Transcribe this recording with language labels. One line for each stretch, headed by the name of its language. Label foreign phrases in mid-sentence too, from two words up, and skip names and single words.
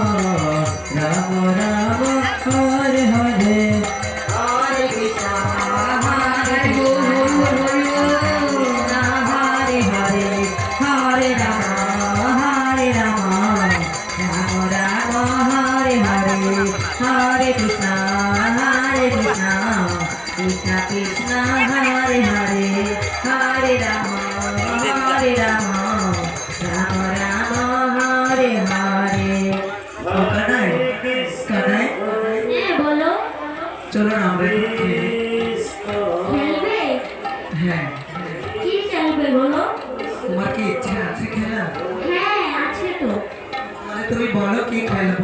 Sanskrit: রাম হরে হরে, হরে কৃষ্ণ হরে হরে, হরে রাম রাম রাম হরে হরে, হরে কৃষ্ণ কৃষ্ণ কৃষ্ণ হরে হরে, হরে রাম রাম রাম হরে হরে।
Bangla: কানাই কানাই বলো। চলো না আমরা একটু খেলি। খেলবে? হ্যাঁ, কি খেলবে বলো? তোমার কি ইচ্ছা আছে খেলা? হ্যাঁ আছে তো। তাহলে তুমি বলো কি খেলবো।